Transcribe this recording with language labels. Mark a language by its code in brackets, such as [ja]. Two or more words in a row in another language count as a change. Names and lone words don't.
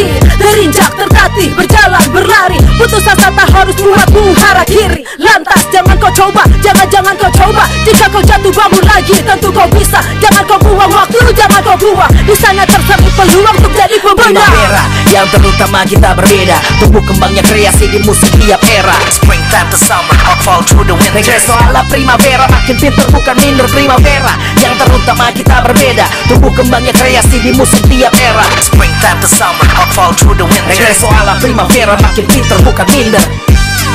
[id] Terinjak, tertatih, berjalan, berlari. Putus asa tak harus buatmu hara kiri. Lantas jangan kau coba, jangan kau coba. Jika kau jatuh bangun lagi, tentu kau bisa. Jangan kau buang waktu, jangan kau buang. Di sana terselip peluang untuk jadi pembenar. Primavera yang terutama kita berbeda. Tumbuh kembangnya kreasi di musik tiap era. [en] Springtime to summer, hot fall through the winter. [es] Regreso a la primavera, [id] makin pinter bukan minder. Primavera yang terutama kita berbeda. Tumbuh kembangnya kreasi di musik tiap era. [en] Springtime to summer, hot fall through the winter. [es] Regreso a la primavera, [id] makin pinter bukan minder.